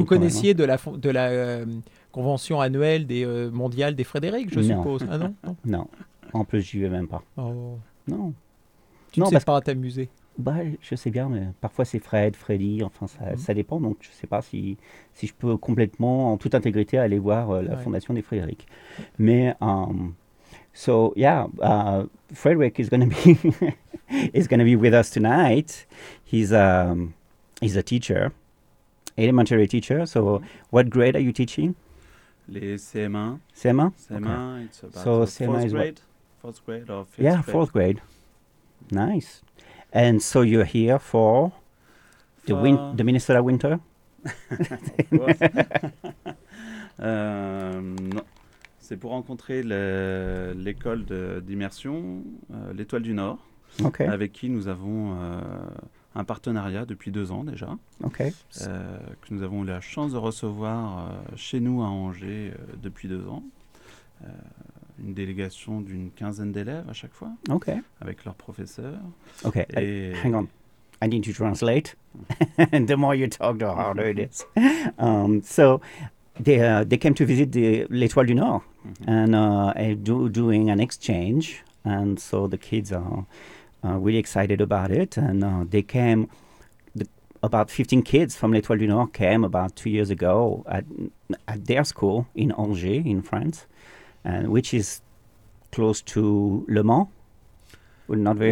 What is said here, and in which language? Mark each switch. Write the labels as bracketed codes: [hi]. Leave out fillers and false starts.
[fr] Vous connaissiez de la convention annuelle des mondiales des Frédéric, je suppose. Ah non? Non. En plus, j'y vais même pas. Oh. Non. Tu ne sais pas t'amuser. Bah, je sais bien, mais parfois c'est Fred, Freddy, enfin ça dépend. Donc je ne sais pas si je peux complètement, en toute intégrité, aller voir la fondation des Frédéric. [en] Mais Frederick is going to be with us tonight. He's a teacher, elementary teacher. So what grade are you teaching? [fr] Les CM1. CM1. [en] CM1. Okay. It's about so fourth CM1 grade. Fourth grade or fifth? Yeah, grade. Fourth grade. Nice. And so you're here for the Minnesota winter? Of course. Non. [fr] C'est pour rencontrer l'école d'immersion, l'Étoile du Nord, [en] okay. [fr] avec qui nous avons un partenariat depuis 2 ans déjà, [en] okay. [fr] Que nous avons eu la chance de recevoir chez nous à Angers depuis 2 ans. Une délégation d'une quinzaine d'élèves à chaque fois, [en] okay. [fr] avec leur professeur. [en] Ok, hang on, I need to translate. The more you talk, the harder it is. They came to visit l'Étoile du Nord, mm-hmm. and doing an exchange, and so the kids are really excited about it, and they came, about 15 kids from l'Étoile du Nord came about 2 years ago at their school in Angers in France, and which is close to Le Mans, well, not very